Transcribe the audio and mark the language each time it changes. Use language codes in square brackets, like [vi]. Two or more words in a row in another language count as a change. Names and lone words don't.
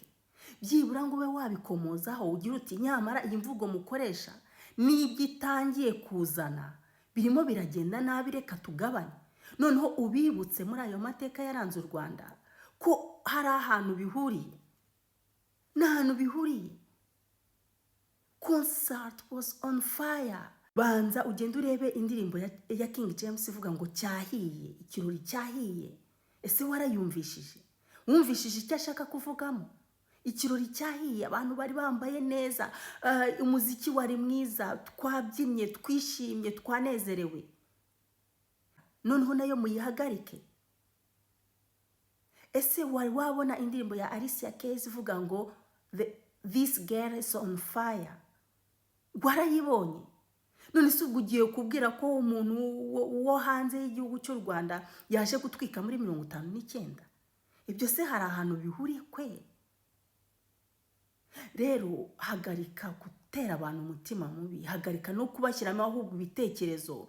[rw] Byibura ngo ube wabikomozaho ugira uti nyamara iyi mvugo mukoresha n'ibyo itangiye kuzana birimo biragenda nabi, reka tugabanye. Noneho ubibutse muri ayo mateka yaranze u Rwanda ko hari ahantu bihuriye, n'ahantu bihuriye. [en] Concert was on fire. [rw] Banza ugenda urebe indirimbo ya King James ivuga ngo cyahiye, ikirori cyahiye. Ese warayumvishije? Wumvishije icyo ashaka kuvugamo? Ikirori cyahiye, abantu bari bambaye neza, umuziki wari mwiza, twabyinnye, twishimye, twanezerewe. Noneho nayo muyihagarike. Ese wari wabona indirimbo ya Alicia Keys ivuga ngo [en] this girl is on fire? [rw] Warayibonye? None se ugiye kubwira ko umuntu wo hanze y'igihugu cy'u Rwanda yaje gutwika muri 1959? Ibyo se hari ahantu bihuriye kwe? Rero hagarika gutera abantu umutima mubi, hagarika no kubashyiramo ahubwo ibitekerezo.